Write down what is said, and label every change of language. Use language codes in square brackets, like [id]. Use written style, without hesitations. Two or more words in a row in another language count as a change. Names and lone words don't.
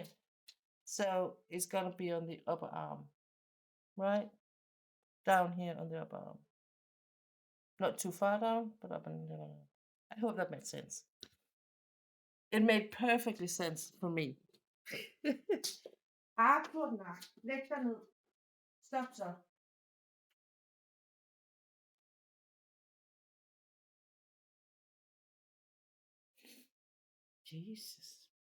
[en] So it's gonna be on the upper arm, right? Down here on the upper arm. Not too far down, but up and down. I hope that made sense. It made perfectly sense for me. Arthur, [da] læg dig ned. Stop så. Jesus.